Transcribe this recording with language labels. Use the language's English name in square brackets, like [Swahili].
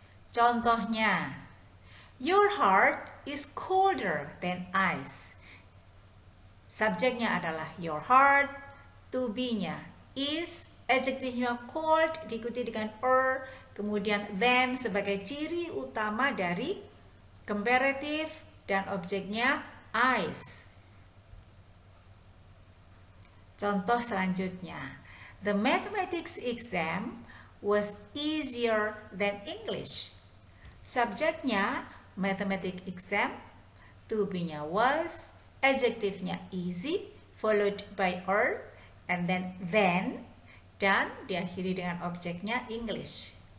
[English] Contohnya, your heart is colder than ice. [Indonesian] Subjeknya adalah your heart, to be-nya is, adjektifnya cold diikuti dengan kemudian then sebagai ciri utama dari comparative, dan objeknya ice. Contoh selanjutnya, [English] the mathematics exam was easier than English. [Indonesian] Subjeknya mathematics exam, to be-nya was, adjektifnya easy [English] followed by and then [Indonesian] dan diakhiri dengan objeknya English.